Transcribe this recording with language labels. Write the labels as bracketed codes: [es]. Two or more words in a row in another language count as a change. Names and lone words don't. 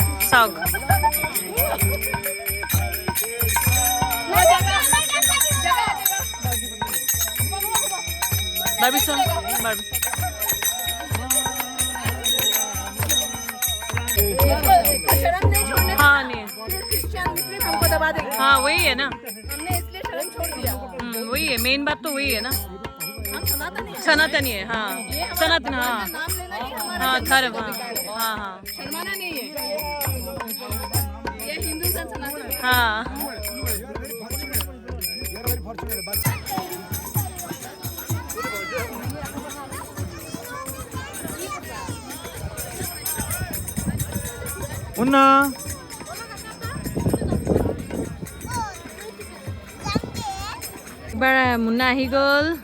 [as] চাওক বাৰ্বি চোন বাৰ্বি [hi] शर्म नहीं छोड़ने हाँ नहीं क्रिश्चियन मुस्लिम हमको दबा देंगे हाँ वही है ना हमने इसलिए शर्म छोड़ दिया वही है मेन बात तो वही है ना हम सनातनी हैं। सनातनी है हाँ सनातन हाँ नाम लेना ही हमारा हाँ धर्म हाँ हाँ शर्माना नहीं है ये हिंदू सनातन है। हाँ [as] মুন্না এবাৰ মুন্না আহি গ'ল